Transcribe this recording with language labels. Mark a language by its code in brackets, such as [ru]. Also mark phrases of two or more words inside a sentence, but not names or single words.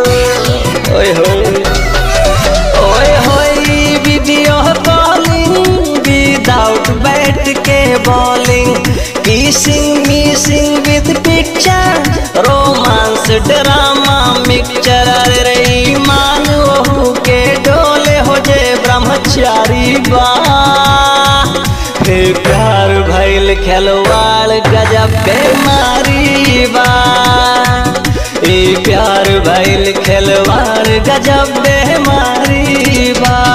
[en] Oye hoye video calling without [bho] बैठ के [en] बॉलिंग, kissing missing with picture, romance drama mixture। [bho] अरे रे मान वहू के डोले हो जे ब्रह्मचारी बा। फिर प्यार भइल खिलवाड़ गजब बेमारी बा। ए प्यार भइल खिलवाड़ गजब बेमारी बा।